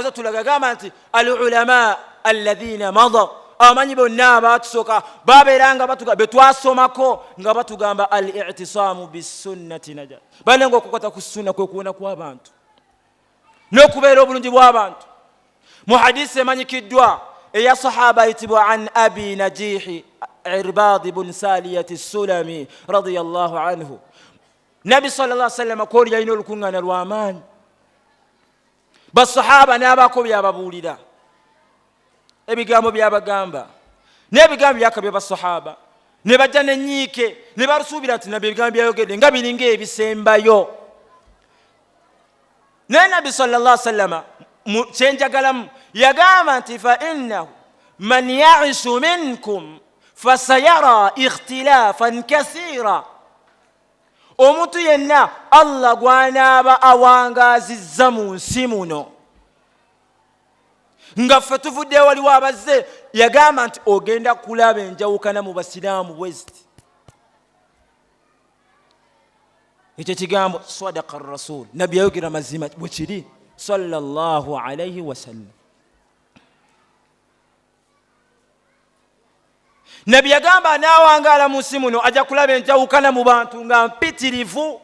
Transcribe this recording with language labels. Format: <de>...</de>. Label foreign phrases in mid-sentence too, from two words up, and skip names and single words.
<lg>amaze tulaga gamba nti</lg> <ar>العلماء الذين مضوا</ar> <lg>abamanyi bonna abatusooka babeeranga betwasomako nga batugamba</lg> <ar>الاعتصام بالسنة نجاة</ar> <lg>banenga okukwata ku sunna kwe kuwona kw'abantu n'okubeera obulungi bw'abantu mu hadisi emanyikiddwa eya sahaba ayitibwa</lg> <ar>عن أبي نجيح</ar> <lg>Irbad ibn Saliyat as-Sulami</lg> <ar>رضي الله عنه</ar> <lg>Nabi</lg> <ar>صلى الله عليه وسلم</ar> <lg>koli yalina olukuŋŋaana lw'amaanyi basahaba n'abako byababuulira ebigambo byabagamba n'ebigambo byakabya basahaba ne bajja n'ennyiike ne balusuubira nti nabyo ebigambo byayogedde nga biringa ebisembayo naye Nabi</lg> <ar>صلى الله عليه وسلم</ar> <lg>kyenjagalamu yagamba nti</lg> <ar>فإنه من يعش منكم فسيرى اختلافا كثيرا</ar> <lg>omuntu yenna Allah gwanaaba awangaazizza mu nsi muno nga ffe tuvudde waliwo abazze yagamba nti ogenda kulaba enjawukana mu basiraamu bweziti ekyo kigambo</lg> <ar>صدق الرسول</ar> <lg>nabbi yayogera mazima bwe kiri</lg> <ar>صلى الله عليه وسلم</ar> <lg>nabbi yagamba naawangala mu nsi muno ajja kulaba enjawukana mu bantu nga mpitirivu.</lg>